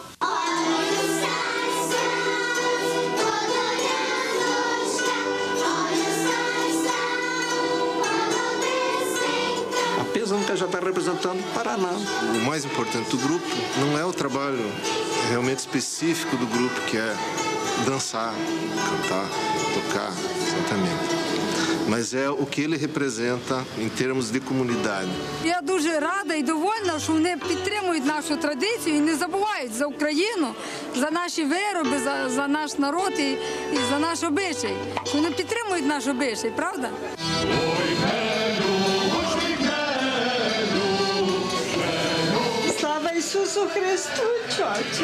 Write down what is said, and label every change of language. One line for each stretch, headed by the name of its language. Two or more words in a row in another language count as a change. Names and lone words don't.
Portuguese: A Pesanca já está representando o Paraná. O mais importante do grupo não é o trabalho realmente específico do grupo, que é dançar, cantar, tocar, exatamente. Mas é o que ele representa em termos de comunidade.
Ukrainian: Я дуже рада і довольна, що вони підтримують нашу традицію і не забувають за Україну, за наші вироби, за наш народ і за наш обичай. Вони підтримують наш обичай, правда? Слава Ісусу Христу, чоча!